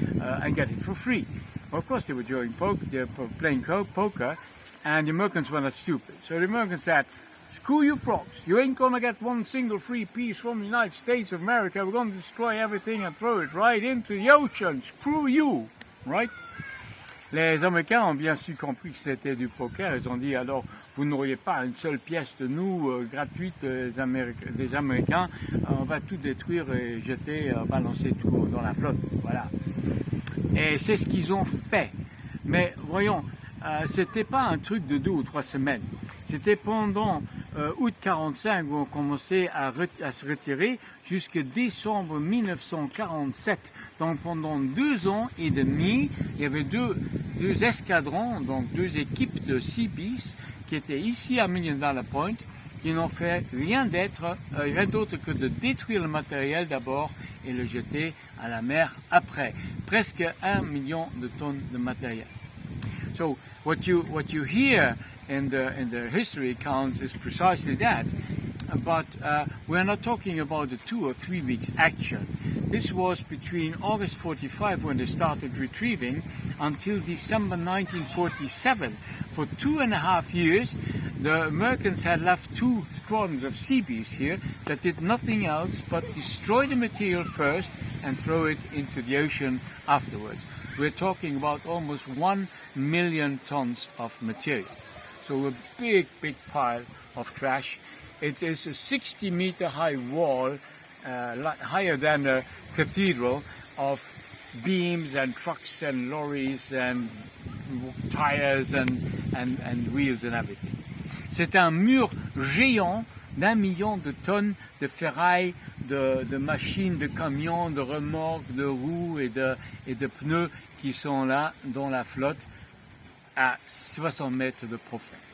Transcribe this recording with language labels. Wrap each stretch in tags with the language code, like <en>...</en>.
<en>And get it for free. Well, of course they were playing poker, and the Americans were not stupid. So the Americans said, screw you frogs, you ain't gonna get one single free piece from the United States of America, we're gonna destroy everything and throw it right into the ocean, screw you, right?</en> <fr>Les Américains ont bien su compris que c'était du poker. Ils ont dit alors vous n'auriez pas une seule pièce de nous gratuite des Américains. On va tout détruire et jeter, balancer tout dans la flotte. Voilà. Et c'est ce qu'ils ont fait. Mais voyons, c'était pas un truc de 2 ou 3 semaines. C'était pendant août 45 où on commençait à se retirer jusqu'à décembre 1947. Donc pendant 2 ans et demi, il y avait deux escadrons, donc 2 équipes de Seabees qui étaient ici à Million Dollar Point, qui n'ont fait rien d'autre que de détruire le matériel d'abord et le jeter à la mer après. Presque 1 million de tonnes de matériel.</fr> <en>So what you hear in the history accounts is precisely that, but we're not talking about a 2 or 3 weeks action. This was between August 45 when they started retrieving until December 1947. For 2.5 years, the Americans had left 2 squadrons of Seabees here that did nothing else but destroy the material first and throw it into the ocean afterwards. we're talking about almost 1 million tons of material. So a big, big pile of trash. It is a 60-meter high wall, higher than a cathedral, of beams and trucks and lorries and tires and wheels and everything.</en> <fr>C'est un mur géant d'1 million de tonnes de ferraille, de machines, de camions, de remorques, de roues et de pneus qui sont là dans la flotte à 60 mètres de profond.</fr>